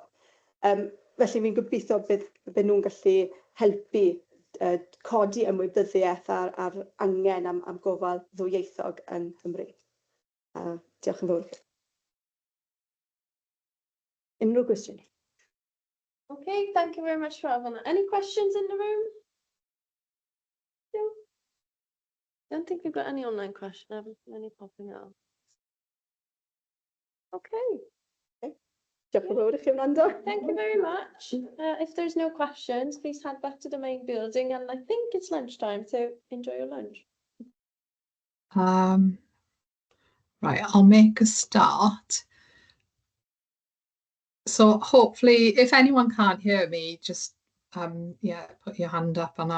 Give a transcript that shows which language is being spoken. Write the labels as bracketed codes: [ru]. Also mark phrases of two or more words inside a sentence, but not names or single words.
[cy] Felly fi'n gobeithio bydd nhw'n gallu helpu codi ymwybyddiaeth ar angen am gofal ddwyieithog yng Nghymru. Diolch yn fawr. Unrhyw gwestiwn? [en] Okay, thank you very much for having that. Any questions in the room? No? I don't think we've got any online questions. I haven't seen any popping up. Okay. [cy] Diolch yn fawr i chi wrando. [en] Thank you very much. If there's no questions, please head back to the main building, and I think it's lunchtime, so enjoy your lunch. Right, I'll make a start. So hopefully, if anyone can't hear me, just yeah, put your hand up on that.